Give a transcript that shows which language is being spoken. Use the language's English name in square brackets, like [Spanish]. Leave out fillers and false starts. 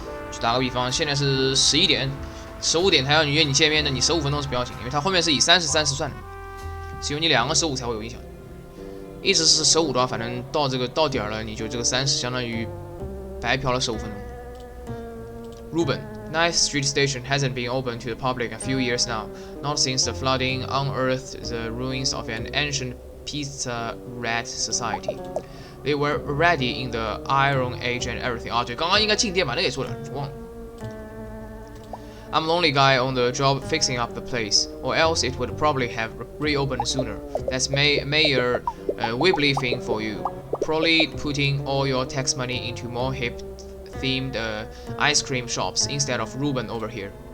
[Chinese] 就打个比方，现在是11点，15点他要约你见面的，你15分钟是不要紧，因为他后面是以30算的，只有你2个15才会有影响。一直是15的话，反正到点了，你就这个30相当于白嫖了15分钟。 [English] Ruben, Ninth Street Station hasn't been open to the public a few years now, not since the flooding unearthed the ruins of an ancient pizza rat society. They were ready in the Iron Age and everything. [Chinese] 啊，对，刚刚应该进店把那个也做了，忘了。 [English] I'm the only guy on the job fixing up the place, or else it would probably have reopened sooner. That's Mayor Wibbly thing for you. probably putting all your tax money into more hip themed ice cream shops instead of Ruben over here.